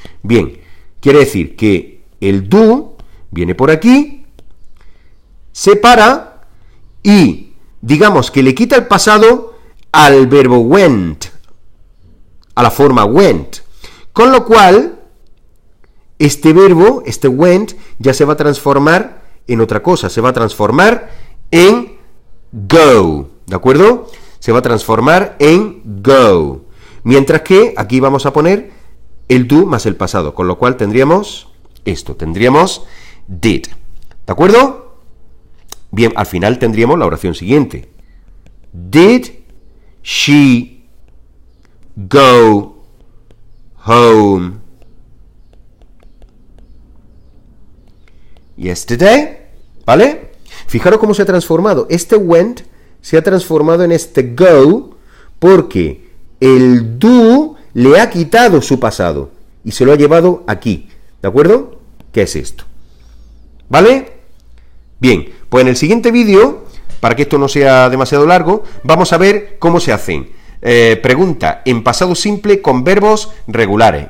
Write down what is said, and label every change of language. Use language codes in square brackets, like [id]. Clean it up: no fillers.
[es] Bien, quiere decir que el do viene por aquí, se para y digamos que le quita el pasado al verbo went, a la forma went, con lo cual este verbo, este went, ya se va a transformar en otra cosa, se va a transformar en go, ¿de acuerdo? Se va a transformar en go, mientras que aquí vamos a poner el do más el pasado, con lo cual tendríamos esto, tendríamos did, ¿de acuerdo? Bien, al final tendríamos la oración siguiente. [en] Did she go home yesterday? [es] ¿Vale? Fijaros cómo se ha transformado. Este went se ha transformado en este go porque el do le ha quitado su pasado y se lo ha llevado aquí. ¿De acuerdo? ¿Qué es esto? ¿Vale? Bien, pues en el siguiente vídeo, para que esto no sea demasiado largo, vamos a ver cómo se hacen preguntas en pasado simple con verbos regulares.